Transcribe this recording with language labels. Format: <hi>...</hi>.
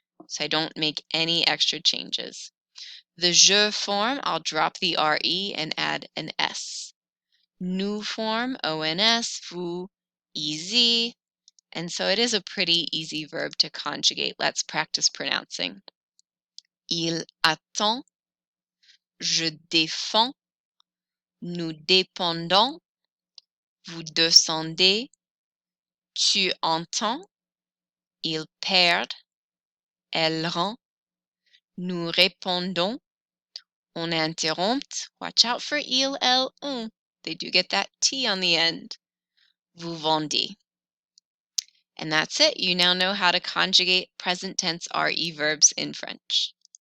<en>So I don't make any extra changes. The je form, I'll drop the RE and add an S. Nous form, ONS, vous, EZ. And so it is a pretty easy verb to conjugate. Let's practice pronouncing.</en> <fr>Il attend, je défends, nous dépendons, vous descendez, Tu entends, ils perdent, elle rend, nous répondons, on interrompt.</fr> <en>Watch out for il, elle, on. They do get that T on the end.</en> <fr>Vous vendez.</fr> <en>And that's it. You now know how to conjugate present tense RE verbs in French.</en>